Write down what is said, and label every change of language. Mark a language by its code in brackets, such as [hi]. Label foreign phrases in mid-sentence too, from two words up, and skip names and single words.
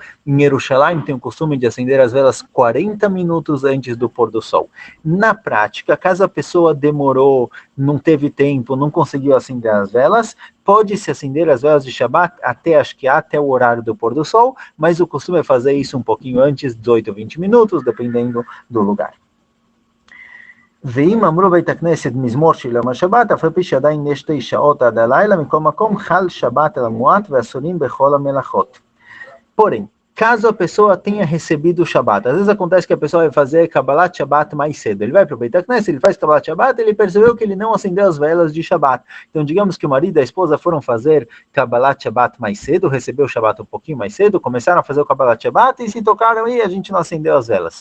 [pt] Em Jerusalém tem o costume de acender as velas 40 minutos antes do pôr do sol. Na prática, caso a pessoa demorou, não teve tempo, não conseguiu acender as velas, pode-se acender as velas de Shabbat até a Shkia, até o horário do pôr do sol, mas o costume é fazer isso um pouquinho antes, 18, 20 minutos, dependendo do lugar. [he] ואם אמרו בית הכנסת מזמור של יום השבת, אף על פי שעדיין יש 9 שעות עד הלילה, מכל מקום חל שבת על המועט ואסורים בכל המלאכות. [pt] Porém, caso a pessoa tenha recebido o Shabbat, às vezes acontece que a pessoa vai fazer [he] קבלת שבת [pt] mais cedo. Ele vai para o [he] בית הכנסת, [pt] ele faz [he] קבלת שבת, [pt] ele percebeu que ele não acendeu as velas de Shabbat. Então, digamos que o marido e a esposa foram fazer [he] קבלת שבת [pt] mais cedo, recebeu o Shabbat um pouquinho mais cedo, começaram a fazer o [he] קבלת שבת [pt] e se tocaram e a gente não acendeu as velas.